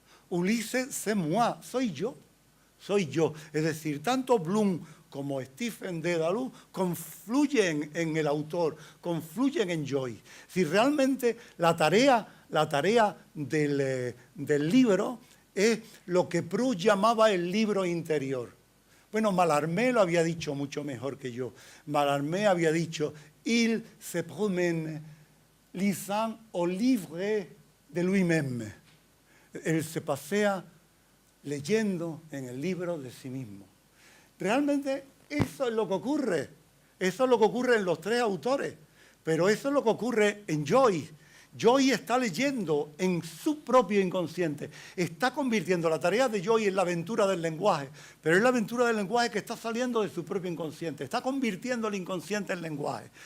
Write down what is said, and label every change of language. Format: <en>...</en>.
<es>Ulises, c'est moi, soy yo. Es decir, tanto Bloom como Stephen Dedalus confluyen en el autor, confluyen en Joy. Si realmente la tarea del libro es lo que Proust llamaba el libro interior. Bueno, Mallarmé lo había dicho mucho mejor que yo.</es> <fr>Mallarmé</fr> <es>había dicho,</es> <fr>il se promène lisant au livre de lui-même.</fr> <es>Él se pasea leyendo en el libro de sí mismo. Realmente eso es lo que ocurre. Eso es lo que ocurre en los tres autores, pero eso es lo que ocurre en Joyce. Joyce está leyendo en su propio inconsciente, está convirtiendo la tarea de Joyce en la aventura del lenguaje, pero es la aventura del lenguaje que está saliendo de su propio inconsciente, está convirtiendo el inconsciente en lenguaje.</es>